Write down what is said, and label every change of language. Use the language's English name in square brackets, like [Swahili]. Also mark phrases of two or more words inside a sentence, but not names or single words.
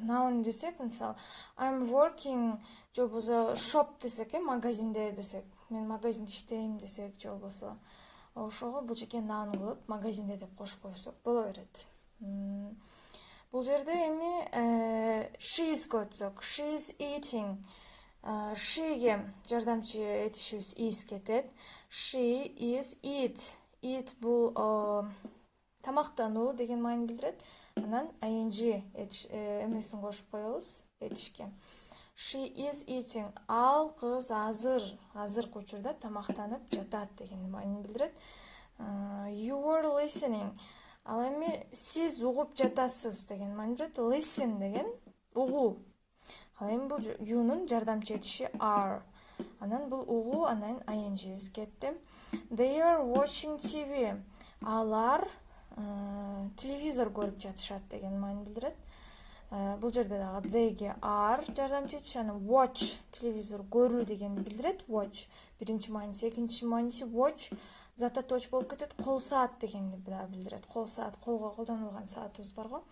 [Kyrgyz] Noun десек, мисалы, [English] I'm working, [Kyrgyz] же болбосо shop десек, магазинде десек, мен магазинде иштейм десек, же болбосо ошого бул жерге noun кылып магазинде деп кошуп койсок боло берет. Бул жерде эми she's'га өтсөк, [English] she's eating. [Kyrgyz] She'ге жардамчы этишибиз is кетет. [English] She is eat. [Kyrgyz] Eat бул тамактануу деген маанини билдирет. Анан ing эмесин кошуп коебуз этишке. [English] She is eating. [Kyrgyz] Ал кыз азыркы учурда тамактанып жатат деген маанини билдирет. [English] You are listening. [Kyrgyz] Ал эми сиз угуп жатасыз деген маани билдирет. Listen деген угуу. Ал эми бул you'нун жардамчы этиши are. Анан бул угуу, анан ing'биз кетти. [English] They are watching TV. [Kyrgyz] Алар телевизор көрүп жатышат деген маани билдирет. Бул жерде дагы they'ге are жардамчы этиш, анан watch телевизор көрүү дегенди билдирет. Watch биринчи мааниси, экинчи мааниси watch зататоч болуп кетет. Кол саат дегенди билдирет. Кол саат, колго колдонулган саатыбыз бар го.